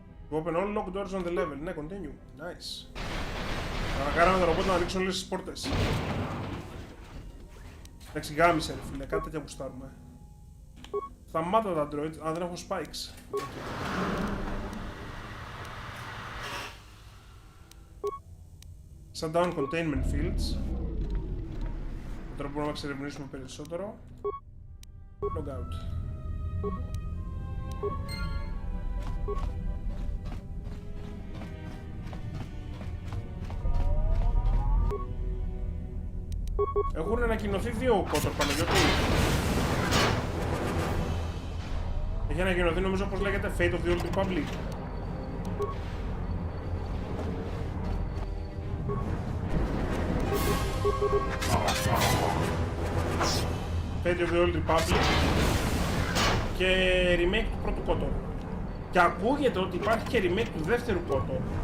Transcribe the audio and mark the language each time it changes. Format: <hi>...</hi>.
<en>Open all locked doors on the level.</en> <el>Ναι,</el> <en>continue. Nice.</en> <el>Θα κάναμε το ρομπότ να ανοίξουν όλες τις πόρτες. Εντάξει, γάμισε ρε φίλε, κάτι τέτοια που στάρουμε. Σταμάτα τα droids, αν δεν έχω spikes.</el> <en>Shutdown containment fields.</en> <el>Τώρα μπορούμε να εξερευνήσουμε περισσότερο. Log out. Έχουν ανακοινωθεί δύο Kotor, Παναγιώτη. Έχει ανακοινωθεί νομίζω πως λέγεται Fate of the Old Republic. Fate of the Old Republic και remake του πρώτου Kotor. Και ακούγεται ότι υπάρχει και remake του δεύτερου Kotor.</el>